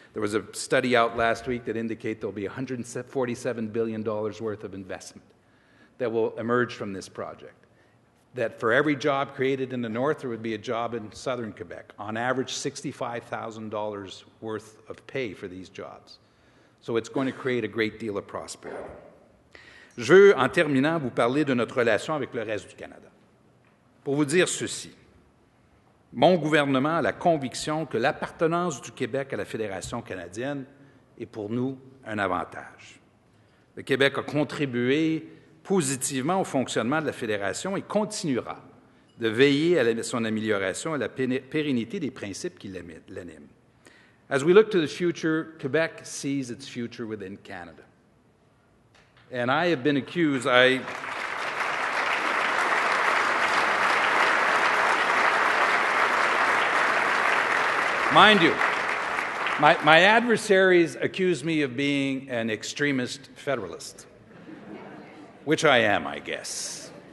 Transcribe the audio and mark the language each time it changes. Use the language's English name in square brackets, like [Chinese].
[English] There was a study out last week that indicates there will be $147 billion worth of investment that will emerge from this project. That for every job created in the north, there would be a job in southern Quebec. On average, $65,000 worth of pay for these jobs. So it's going to create a great deal of prosperity. [French] Je veux, en terminant, vous parler de notre relation avec le reste du Canada. Pour vous dire ceci, mon gouvernement a la conviction que l'appartenance du Québec à la Fédération canadienne est pour nous un avantage. Le Québec a contribué positivement au fonctionnement de la Fédération et continuera de veiller à son amélioration et à la pérennité des principes qui l'animent. [English] As we look to the future, Quebec sees its future within Canada. And I have been accused, mind you, my adversaries accuse me of being an extremist federalist, which I am, I guess.